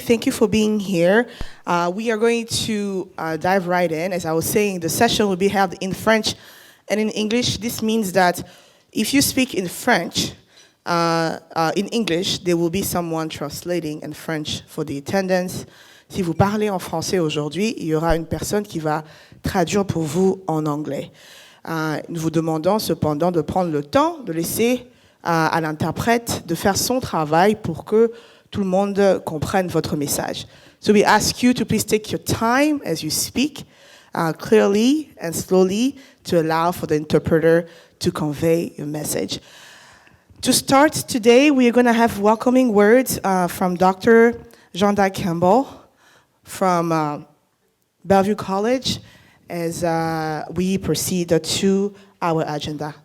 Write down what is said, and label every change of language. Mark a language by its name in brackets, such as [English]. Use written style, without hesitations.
[English] Thank you for being here. We are going to dive right in. As I was saying, the session will be held in French and in English. This means that if you speak in French, in English, there will be someone translating in French for the attendance. [French] Si vous parlez en français aujourd'hui, il y aura une personne qui va traduire pour vous en anglais. Nous vous demandons cependant de prendre le temps de laisser à l'interprète de faire son travail pour que tout le monde comprenne votre message. [English] So we ask you to please take your time as you speak clearly and slowly to allow for the interpreter to convey your message. To start today, we are going to have welcoming words from Dr. Jean-Jacques Campbell from Bellevue College as we proceed to our agenda.